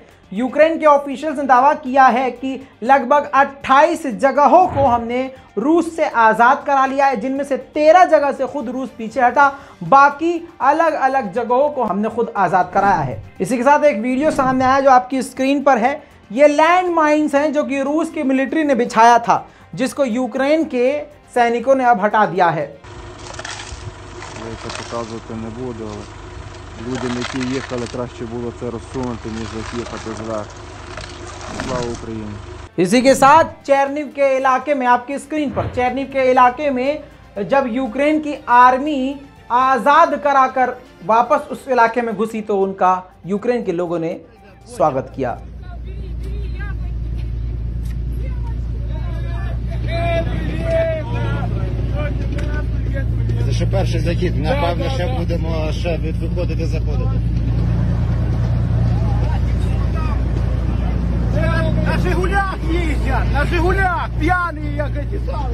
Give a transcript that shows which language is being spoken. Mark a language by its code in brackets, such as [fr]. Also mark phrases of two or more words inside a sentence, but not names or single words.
[hi] यूक्रेन के ऑफिशियल्स ने दावा किया है कि लगभग 28 जगहों को हमने रूस से आज़ाद करा लिया है, जिनमें से 13 जगह से खुद रूस पीछे हटा, बाकी अलग अलग जगहों को हमने खुद आज़ाद कराया है। इसी के साथ एक वीडियो सामने आया जो आपकी स्क्रीन पर है। ये [en] land mines [hi] हैं जो कि रूस की मिलिट्री ने बिछाया था, जिसको यूक्रेन के सैनिकों ने अब हटा दिया है। [uk] Людям, які їхали, краще було це розсунути, ніж їхати зверху. Слава Україні! [hi] इसी के साथ चेरनिव के इलाके में, आपकी स्क्रीन पर चेरनिव के इलाके में जब यूक्रेन की आर्मी आज़ाद कराकर वापस उस इलाके में घुसी तो उनका यूक्रेन के लोगों ने स्वागत किया। [uk] Це ще перший захід, напевно, ще будемо виходити, заходити. На Жигулях їздять, на Жигулях, п'яні як эти самі.